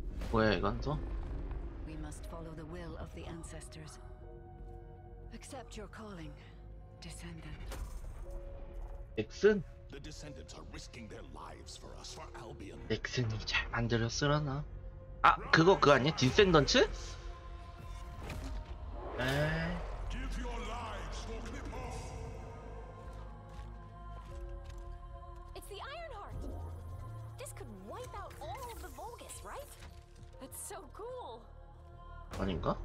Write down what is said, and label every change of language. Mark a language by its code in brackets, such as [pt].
[ko] 뭐야 이건 또? [en] We must follow the will of the ancestors. Accept your calling, Descendant. [ko] 넥슨? [en] The Descendants are risking their lives for us, for Albion. [ko] 넥슨이 잘 만들었으려나? 아 그거 아니야? 디센던츠? 에이. [en] Give your lives for Clipper. It's the Ironheart. This could wipe out all of the Vulgus, right? That's so cool. [ko] 아닌가?